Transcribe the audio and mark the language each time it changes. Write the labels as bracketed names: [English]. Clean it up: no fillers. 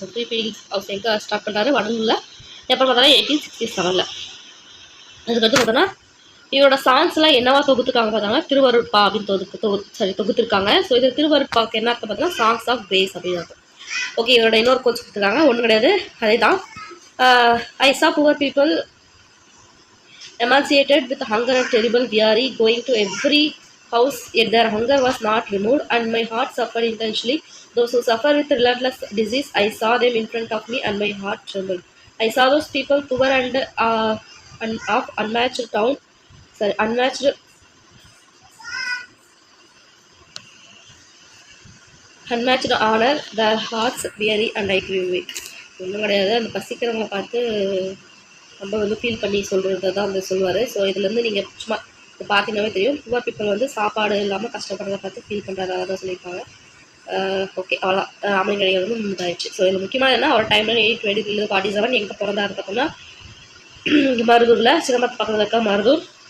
[Tamil] So free feeding house எங்கே start பண்ணுறாரு? வடலூரில். எப்போ பார்த்தோன்னா 1867. அதுக்கடுத்து பார்த்தோன்னா இவரோட சாங்ஸ்லாம் என்னவா தொகுத்துருக்காங்க பார்த்தோம்னா திருவருட்பா அப்படின்னு தொகுத்துருக்காங்க. ஸோ இது திருவருட்பாக்கு என்ன அர்த்தம் பார்த்தோன்னா சாங்ஸ் ஆஃப் கிரேஸ் அப்படின்னு அர்த்தம். ஓகே, இவரோட இன்னொரு கோச் கொடுத்துருக்காங்க, ஒன்றும் கிடையாது, அதே தான். [English] I saw poor people emaciated with hunger and terrible weary going to every house, yet their hunger was not removed, and my heart suffered intensely. Those who suffer with relentless disease, I saw them in front of me, and my heart trembled. I saw those people poor and of unmatched town, unmatched honor, their hearts weary, and I grew weak. [Tamil] ஒன்றும் கிடையாது, அந்த பசிக்கிறவங்களை பார்த்து நம்ம வந்து feel பண்ணி சொல்கிறது தான் வந்து சொல்லுவார். ஸோ இதுலேருந்து நீங்கள் சும்மா பார்த்தீங்கன்னாவே தெரியும், புவர் பீப்பிள் வந்து சாப்பாடு இல்லாமல் கஷ்டப்படுறதை பார்த்து ஃபீல் பண்ணுறதாக தான் சொல்லியிருப்பாங்க. ஓகே, அவ்வளோ ராமலிங்கடிகள் வந்து முன்னாயிடுச்சு. ஸோ இதில் முக்கியமாக என்ன, ஒரு டைமில் 1847 எங்கே பிறந்தா பார்த்தோம்னா மருதூரில், சிதம்பரத்து பக்கத்தில் இருக்க மருதூர்.